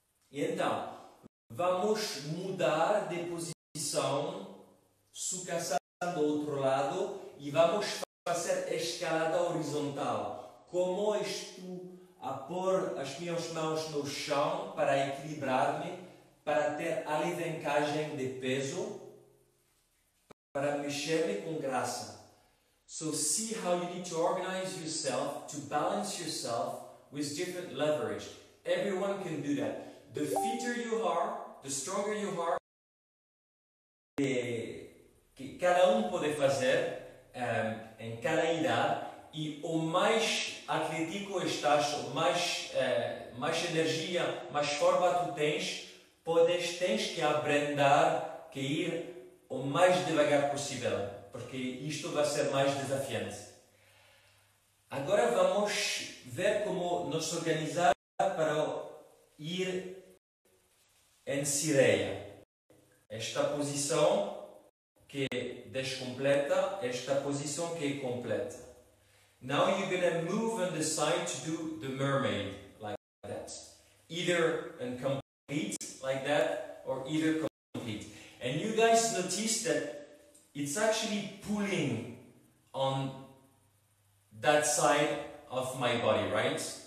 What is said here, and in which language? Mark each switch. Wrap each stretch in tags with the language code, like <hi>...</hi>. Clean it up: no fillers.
<pt>E então, vamos mudar de posição, Sukhasana do outro lado, e vamos fazer escalada horizontal. Como estou a pôr as minhas mãos no chão para equilibrar-me, para ter alavancagem de peso, para mexer-me com graça.</pt> <en>So see how you need to organize yourself, to balance yourself with different leverage. Everyone can do that. The fitter you are,</en> <pt>the stronger you are, que cada pode fazer em cada idade, e o mais atlético estás, o mais energia, mais forma tu tens que abrandar, que ir o mais devagar possível, porque isto vai ser mais desafiante. Agora vamos ver como nos organizar para ir em Cireia. Esta posição que é descompleta, esta posição que é completa.</pt> <en>Now you're going to move on the side to do the mermaid, like that. Either incomplete, like that, or either complete. And you guys notice that it's actually pulling on that side of my body, right?</en>